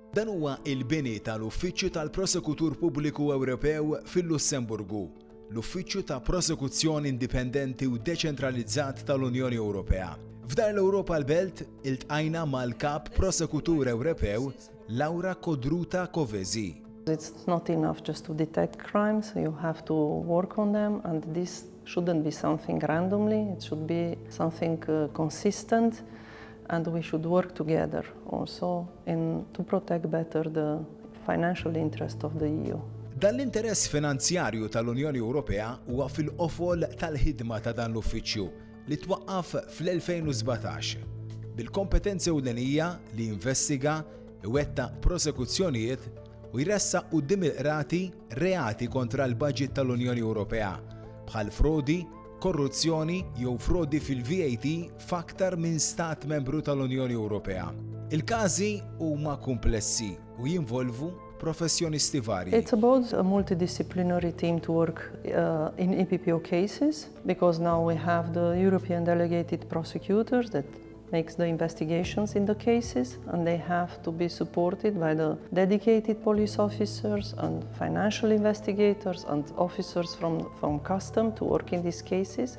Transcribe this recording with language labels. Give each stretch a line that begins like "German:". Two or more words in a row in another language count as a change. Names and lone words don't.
Maltese: Dan huwa il-bini tal-Uffiċċju tal-Prosekutur Pubbliku Ewropew fil-Lussemburgu, l-Uffiċċju ta' Prosekuzzjoni Indipendenti u Deċentralizzat tal-Unjoni Ewropea. F'dar l-Ewropa l-Belt iltqajna mal-Kap Prosekutur Ewropew Codruța Kövesi.
English: It's not enough just to detect crimes, you have to work on them, and this shouldn't be something randomly, it should be something consistent, and we should work together also to protect better the financial interest of the EU.
Maltese: Dan l-interess finanzjarju tal-Unjoni Ewropea huwa fil-qofol tal-ħidma ta' dan l-uffiċċju li twaqqaf fl-2017 bil-kompetenzi ewlenija li jinvestiga, iwettaq prosekuzzjonijiet u jressaq quddiem il-qrati reati kontra l-budget tal-Unjoni Ewropea bħal frodi, korruzzjoni jew frodi fil-VAT f'aktar minn stat membru tal-Unjoni Ewropea. Il-każi huma komplessi u jinvolvu professjonisti varji.
English: It's about a multidisciplinary team to work in EPPO cases, because now we have the European delegated prosecutors that makes the investigations in the cases, and they have to be supported by the dedicated police officers and financial investigators and officers from custom to work in these cases.